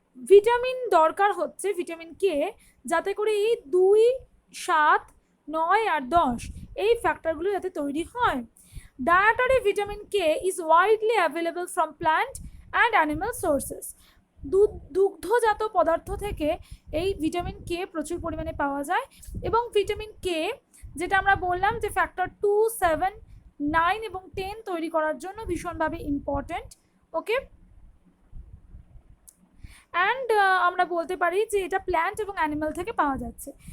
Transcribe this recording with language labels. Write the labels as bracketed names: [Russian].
[Bangla] Vitamin দরকার হচ্ছে vitamin K, যাতে করে এই 2, 7, 9 আর 10 এই ফ্যাক্টরগুলো যাতে তৈরি হয়। [English] Dietary vitamin K is widely available from plant and animal sources. [Bangla] দুগ্ধজাত পদার্থ থেকে এই ভিটামিন কে প্রচুর পরিমাণে পাওয়া যায় এবং ভিটামিন কে যেটা আমরা বললাম যে ফ্যাক্টর 2, 7, 9 এবং 10 তৈরি করার জন্য ভীষণভাবে ইম্পর্টেন্ট। ওকে, অ্যান্ড আমরা বলতে পারি যে এটা প্ল্যান্ট এবং অ্যানিমাল থেকে পাওয়া যাচ্ছে।